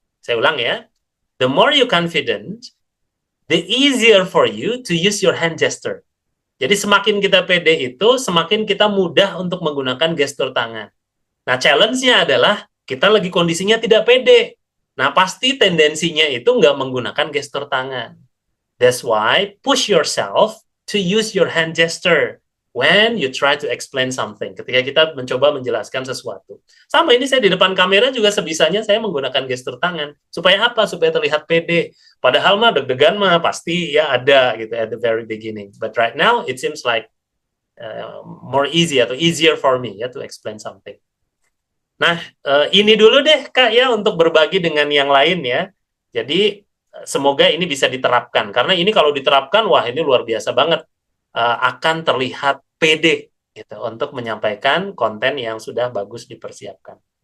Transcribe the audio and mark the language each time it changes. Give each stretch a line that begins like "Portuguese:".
Indonesian: Saya ulang ya,
English: the more you confident, the easier for you to use your hand gesture.
Indonesian: Jadi semakin kita pede itu, semakin kita mudah untuk menggunakan gestur tangan. Nah, challenge-nya adalah kita lagi kondisinya tidak pede. Nah, pasti tendensinya itu nggak menggunakan gestur tangan.
English: That's why push yourself to use your hand gesture when you try to explain something.
Indonesian: Ketika kita mencoba menjelaskan sesuatu. Sama ini saya di depan kamera juga sebisanya saya menggunakan gestur tangan. Supaya apa? Supaya terlihat pede. Padahal mah deg-degan mah pasti ya ada gitu
English: at the very beginning. But right now it seems like more easy atau easier for me ya to explain something.
Indonesian: Nah, ini dulu deh Kak ya untuk berbagi dengan yang lain ya. Jadi semoga ini bisa diterapkan karena ini kalau diterapkan wah ini luar biasa banget, akan terlihat pede gitu untuk menyampaikan konten yang sudah bagus dipersiapkan.